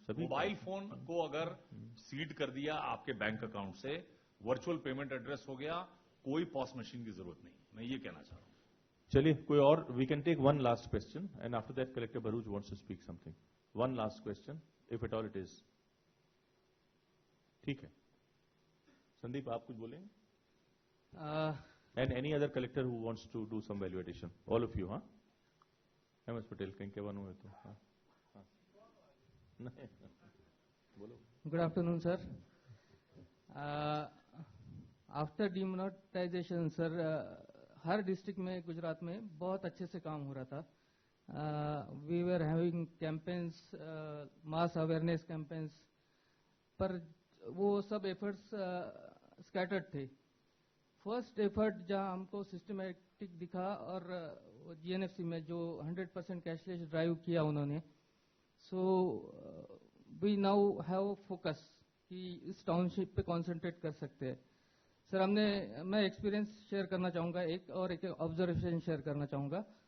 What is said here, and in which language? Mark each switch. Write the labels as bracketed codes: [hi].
[hi] Mobile phone को अगर seed कर दिया आपके बैंक अकाउंट से, वर्चुअल पेमेंट एड्रेस हो गया, कोई पॉस मशीन की जरूरत नहीं। मैं ये कहना चाह रहा हूं। चलिए कोई और, [en] We can take one last question and after that collector Bharuch wants to speak something. One last question if at all it is. [hi] ठीक है, संदीप आप कुछ बोलेंगे? [en] And any other collector who wants to do some value addition, all of you, huh? [hi] MS Patel, कहीं के बनो है तो, हाँ, बोलो। [en] Good afternoon, sir. After demonetization, sir, [hi] हर डिस्ट्रिक्ट में गुजरात में बहुत अच्छे से काम हो रहा था। [en] We were having campaigns, mass awareness campaigns, [hi] पर वो सब एफर्ट्स स्कैटर्ड थे। फर्स्ट एफर्ट जहां हमको सिस्टमैटिक दिखा और जीएनएफसी में जो 100% कैशलेस ड्राइव किया उन्होंने, [en] so we now have focus [hi] कि इस टाउनशिप पे कंसंट्रेट कर सकते हैं। सर मैं एक्सपीरियंस शेयर करना चाहूँगा एक, और एक ऑब्जर्वेशन शेयर करना चाहूँगा।